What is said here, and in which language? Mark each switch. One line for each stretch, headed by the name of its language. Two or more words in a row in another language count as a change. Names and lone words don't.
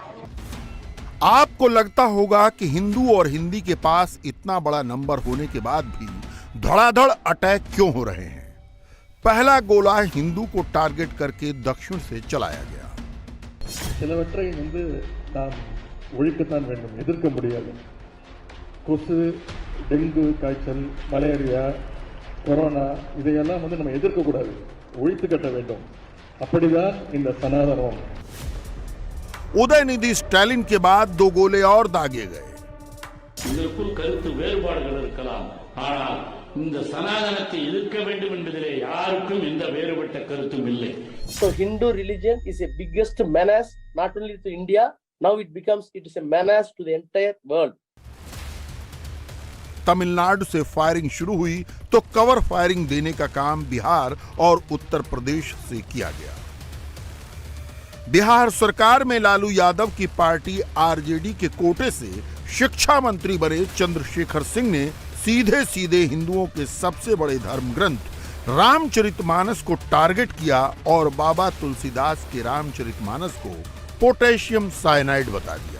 Hindi: आपको लगता होगा कि हिंदू और हिंदी के पास इतना बड़ा नंबर होने के बाद भी धड़ाधड़ अटैक क्यों हो रहे हैं? पहला गोला हिंदू को टारगेट करके दक्षिण से चलाया गया।
Tamil: किलोमीटर நாம் ஒழிக்கத்தான் வேண்டும், எதிர்க்க முடியாது. கொசு, டெங்கு காய்ச்சல், மலேரியா, கொரோனா இதையெல்லாம் நம்ம எதிர்க்கக்கூடாது, ஒழித்து கட்ட வேண்டும். அப்படிதான் இந்த சனாதனம்.
Hindi: उदयनिधि स्टालिन के बाद 2 गोले और दागे गए।
Tamil: இதற்குள் கருத்து வேறுபாடுகள் இருக்கலாம், ஆனால் இந்த சனாதனத்தை எதிர்க்க வேண்டும் என்பதிலே யாருக்கும் எந்த வேறுபட்ட கருத்தும் இல்லை.
English: So Hindu religion is a biggest menace not only to India, now it is a menace to the entire world.
Hindi: तमिलनाडु से फायरिंग शुरू हुई तो
English: cover firing
Hindi: देने का काम बिहार और उत्तर प्रदेश से किया गया। बिहार सरकार में लालू यादव की पार्टी आरजेडी के कोटे से शिक्षा मंत्री बने चंद्रशेखर सिंह ने सीधे सीधे हिंदुओं के सबसे बड़े धर्म ग्रंथ रामचरितमानस को टारगेट किया और बाबा तुलसीदास के रामचरितमानस को
English: potassium cyanide
Hindi: बता दिया।